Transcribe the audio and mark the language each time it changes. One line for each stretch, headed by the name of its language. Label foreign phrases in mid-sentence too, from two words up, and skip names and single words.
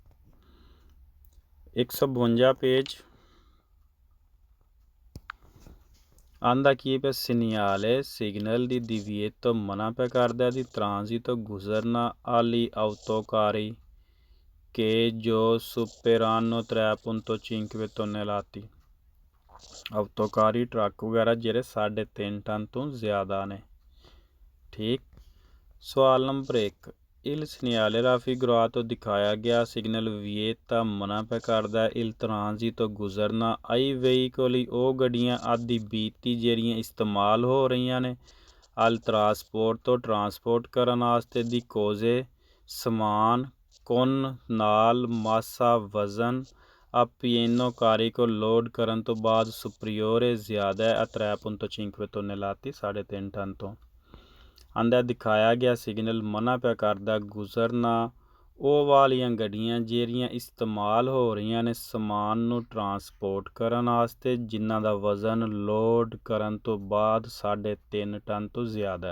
Punjabi: 152 ਪੇਜ ਆਂਦਾ ਕੀ ਪਿਆ ਸੀਨੀਆਲੇ ਸਿਗਨਲ ਦੀ divieto ਮਨਾ ਪਿਆ ਕਰਦਾ ਦੀ transito ਗੁਜ਼ਰਨਾ
Italian: ali autocarri che
Punjabi: ਜੋ
Italian: superano 3.5 tonnellati
Punjabi: ਆਟੋਕਾਰੀ ਟਰੱਕ ਵਗੈਰਾ ਜਿਹੜੇ 3.5 ਟਨ ਤੋਂ ਜ਼ਿਆਦਾ ਨੇ ਠੀਕ। ਸਵਾਲ ਨੰਬਰ 1
Italian: il segnale raffigurato
Punjabi: ਦਿਖਾਇਆ ਗਿਆ ਸਿਗਨਲ vieta ਮਨਾ ਪਿਆ ਕਰਦਾ
Italian: il transito
Punjabi: ਗੁਜ਼ਰਨਾ
Italian: ai veicoli
Punjabi: ਉਹ ਗੱਡੀਆਂ ਆਦਿ ਬੀਤੀ ਜਿਹੜੀਆਂ ਇਸਤੇਮਾਲ ਹੋ ਰਹੀਆਂ ਨੇ
Italian: al trasporto
Punjabi: ਤੋਂ ਟਰਾਂਸਪੋਰਟ ਕਰਨ ਵਾਸਤੇ
Italian: di cose
Punjabi: ਸਮਾਨ con ਨਾਲ ਮਾਸਾ ਵਜ਼ਨ
Italian: appieno carico
Punjabi: ਲੋਡ ਕਰਨ ਤੋਂ ਬਾਅਦ ਸੁਪਰੀਓਰੇ ਜ਼ਿਆਦਾ ਹੈ 3.5 tonnellati 3.5 ਟਨ ਤੋਂ ਆਂਦਾ ਦਿਖਾਇਆ ਗਿਆ ਸਿਗਨਲ ਮਨਾ ਪਿਆ ਕਰਦਾ ਗੁਜ਼ਰਨਾ ਉਹ ਵਾਲੀਆਂ ਗੱਡੀਆਂ ਜਿਹੜੀਆਂ ਇਸਤੇਮਾਲ ਹੋ ਰਹੀਆਂ ਨੇ ਸਮਾਨ ਨੂੰ ਟਰਾਂਸਪੋਰਟ ਕਰਨ ਵਾਸਤੇ ਜਿਨ੍ਹਾਂ ਦਾ ਵਜ਼ਨ ਲੋਡ ਕਰਨ ਤੋਂ ਬਾਅਦ 3.5 ਟਨ ਤੋਂ ਜ਼ਿਆਦਾ ਹੈ।